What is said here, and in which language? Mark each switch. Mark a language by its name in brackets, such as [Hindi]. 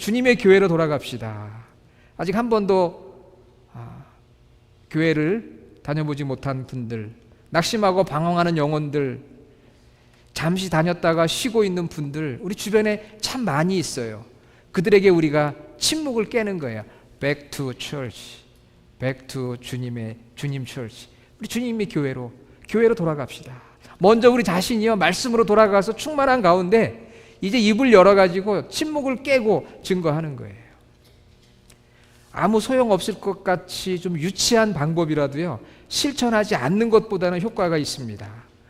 [Korean] 주님의 교회로 돌아갑시다. 아직 한 번도 교회를 다녀보지 못한 분들, 낙심하고 방황하는 영혼들, 잠시 다녔다가 쉬고 있는 분들 우리 주변에 참 많이 있어요. 그들에게 우리가 침묵을 깨는 거예요. [English] Back to church. Back to 주님 church. [Korean] 우리 주님의 교회로 돌아갑시다. 먼저 우리 자신이요 말씀으로 돌아가서 충만한 가운데 이제 입을 열어가지고 침묵을 깨고 증거하는 거예요. 아무 소용없을 것 같이 좀 유치한 방법이라도요 실천하지 않는 것보다는 효과가 있습니다.